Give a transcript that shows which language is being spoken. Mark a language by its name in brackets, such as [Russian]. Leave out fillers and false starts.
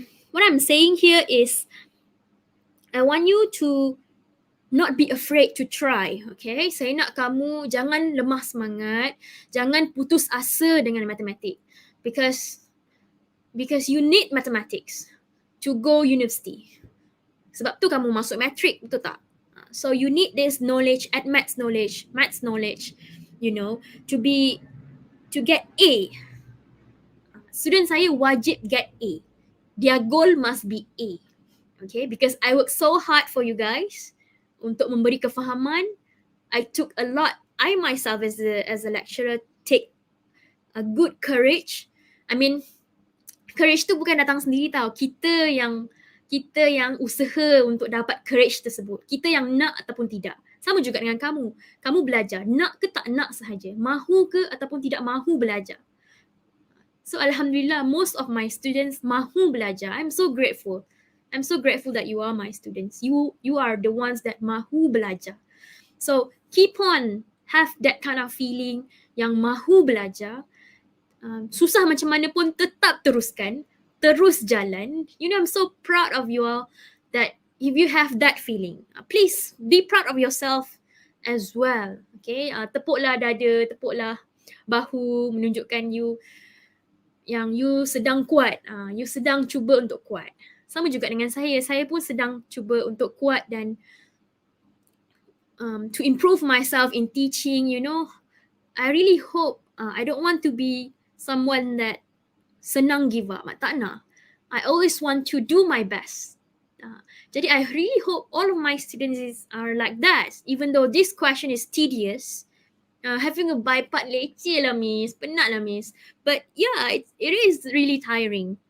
[English] What I'm saying here is I want you to not be afraid to try. [Malay] Okay. Saya nak kamu jangan lemah semangat. Jangan putus asa dengan matematik. [English] Because you need mathematics to go university. [Malay] Sebab tu kamu masuk matric, betul tak? [English] So you need this knowledge, maths knowledge. to get A. Student [Malay] saya wajib [English] get A. Their goal must be A. Okay, because I work so hard for you guys [Malay] untuk memberi kefahaman. [English] I took a lot. I myself as a lecturer take a good courage. I mean, [Malay] courage tu bukan datang sendiri tau. Kita yang usaha untuk dapat courage tersebut. Kita yang nak ataupun tidak. Sama juga dengan kamu. Kamu belajar, nak ke tak nak sahaja. Mahu ke ataupun tidak mahu belajar. [English] So Alhamdulillah, most of my students [Malay] mahu belajar. [English] I'm so grateful. I'm so grateful that you are my students. You are the ones that [Malay] mahu belajar. [English] So keep on have that kind of feeling [Malay] yang mahu belajar. Susah macam mana pun tetap teruskan. Terus jalan. [English] I'm so proud of you all that if you have that feeling, please be proud of yourself as well. [Malay] Okay, tepuklah dada, tepuklah bahu, menunjukkan yang you sedang kuat, you sedang cuba untuk kuat. Sama juga dengan saya pun sedang cuba untuk kuat dan [English] to improve myself in teaching. I really hope, I don't want to be someone that [Malay] senang [English] give up, [Malay] tak nak. [English] I always want to do my best. [Malay] Jadi [English] I really hope all of my students are like that, even though this question is tedious. Having a bipart [Malay] leceh lah miss, penat lah miss. [English] But yeah, it is really tiring.